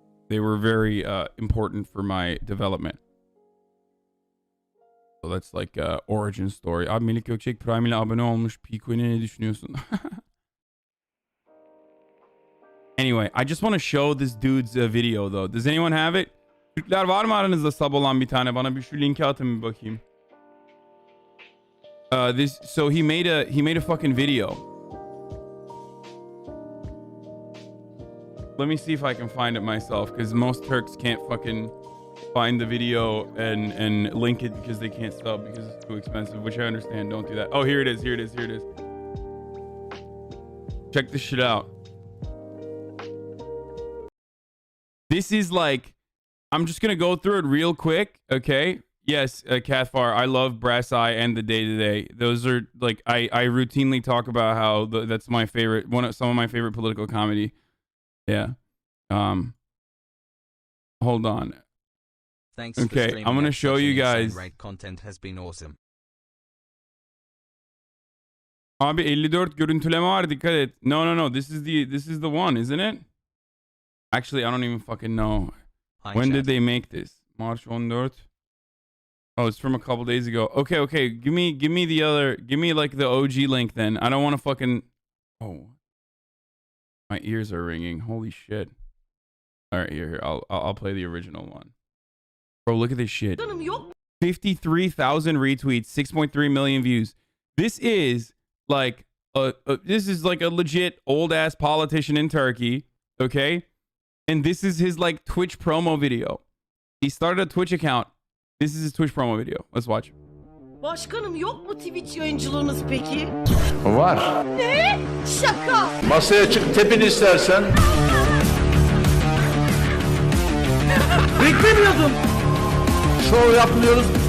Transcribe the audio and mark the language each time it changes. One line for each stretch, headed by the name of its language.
English: They were very important for my development. So that's like origin story.
Turkish: Abi Melik Gökçek Prime ile abone olmuş. Pico'ya ne düşünüyorsun?
English: Anyway, I just want to show this dude's video though. Does anyone have it?
Turkish: Türkler var mı aranızda sub olan bir tane? Bana bir şu linki atın bir bakayım.
English: So he made a fucking video. Let me see if I can find it myself, because most Turks can't fucking find the video and link it because they can't sub because it's too expensive, which I understand. Don't do that. Oh, here it is. Check this shit out. This is like, I'm just gonna go through it real quick, okay? Yes, Cathfar, I love Brass Eye and the Day to Day. Those are like, I routinely talk about how that's my favorite, some of my favorite political comedy. Yeah. Hold on. Thanks. Okay, I'm gonna show you guys. Content has been awesome.
Turkish: Abi 54 görüntüleme var, dikkat et.
English: No. This is the one, isn't it? Actually, I don't even fucking know. When did they make this? March 14. Oh, it's from a couple days ago. Okay. Give me the other. Give me like the OG link then. I don't want to fucking. Oh, my ears are ringing. Holy shit! All right, here. I'll play the original one. Bro, look at this shit. 53,000 retweets, 6.3 million views. This is like a legit old ass politician in Turkey. Okay. And this is his like Twitch promo video. He started a Twitch account. This is his Twitch promo video. Let's watch.
Turkish: Başkanım yok mu Twitch yayıncılığınız peki? Var. Ne? Şaka. Masaya çık tepin istersen. Beklemiyordum. Şov yapmıyoruz.